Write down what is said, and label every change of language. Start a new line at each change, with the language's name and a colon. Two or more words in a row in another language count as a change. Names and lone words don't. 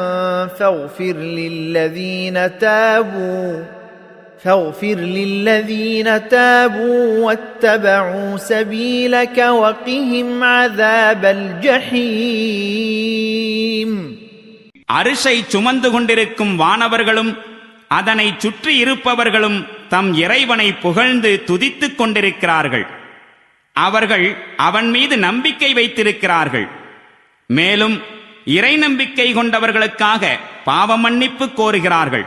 Arabic: فاغفر للذين تابوا واتبعوا سبيلك وقهم عذاب الجحيم.
Tamil: அரிசை சுமந்து கொண்டிருக்கும் வானவர்களும் அதனை சுற்றி இருப்பவர்களும் தம் இறைவனை புகழ்ந்து துதித்துக் கொண்டிருக்கிறார்கள். அவர்கள் அவன் மீது நம்பிக்கை வைத்திருக்கிறார்கள். மேலும் இறை நம்பிக்கை கொண்டவர்களுக்காக பாவ மன்னிப்பு கோருகிறார்கள்.